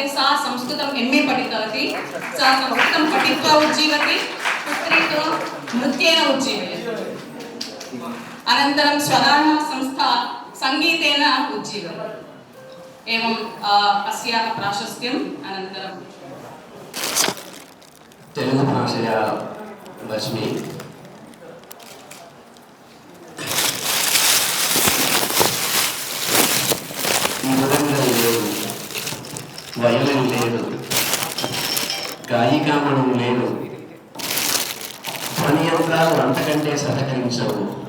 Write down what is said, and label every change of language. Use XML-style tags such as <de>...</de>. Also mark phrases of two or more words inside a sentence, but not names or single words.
<sa>सा संस्कृतम् MA पठितवती। सा संस्कृतं पठित्वा उज्जीवति, पुत्री तु नृत्येन उज्जीवयति। अनन्तरं स्वराः संस्था सङ्गीतेन उज्जीवति। एवं अस्याः प्राशस्त्यम् अनन्तरं तेलुगु भाषया वच्मि</sa> <te>మృదంగం లేదు, వయలిన్ లేదు, గాయికామణం లేదు, ధ్వని యంత్రాలు అంతకంటే సహకరించవు.</te>